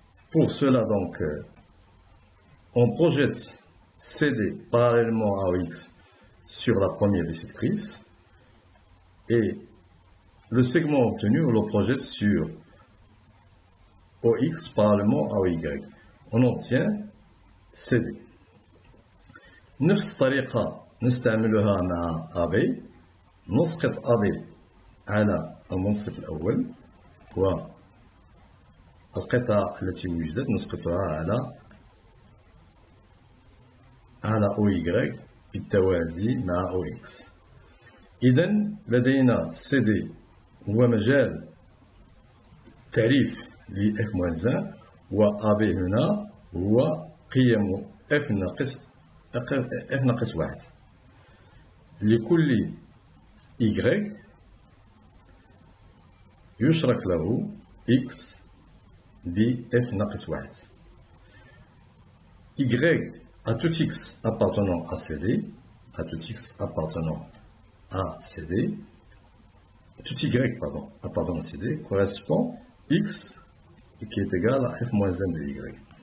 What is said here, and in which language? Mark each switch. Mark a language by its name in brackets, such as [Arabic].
[French] Pour cela, donc, on projette CD parallèlement à OX sur la première bisectrice et le segment obtenu, on le projette sur OX parallèlement à OY. On obtient CD. [Arabic] نفس الطريقة نستعملها مع AB. نسقط AB على المنصف الأول والقطعة التي وجدت نسقطها على OY بالتوازي مع OX. إذن لدينا CD هو مجال التعريف ل f-1 هو AB هنا هو قيم f ناقص 1 لكل y يشرك له x ب f ناقص 1. [French] y à tout x appartenant à CD, à tout x appartenant à CD, tout y appartenant à CD correspond x qui est égal à f-1 de y.